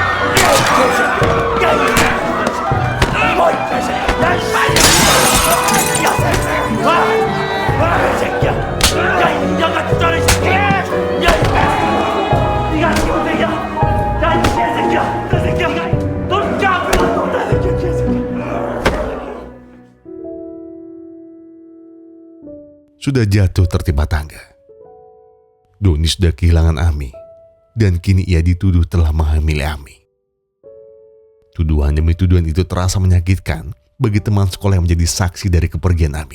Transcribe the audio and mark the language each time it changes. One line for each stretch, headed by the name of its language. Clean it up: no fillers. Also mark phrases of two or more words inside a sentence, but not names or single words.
Korean: 이 새끼야! 야, 이 양아치 떨어진 새끼! 야, 네가 지금 새끼야! 야, 이 개새끼야! 너 새끼야! 넌 까불어! 너나 새끼야, 개새끼야!
Indonesian: Sudah jatuh tertimpa tangga. Doni sudah kehilangan Ami, dan kini ia dituduh telah menghamili Ami. Tuduhan demi tuduhan itu terasa menyakitkan bagi teman sekolah yang menjadi saksi dari kepergian Ami.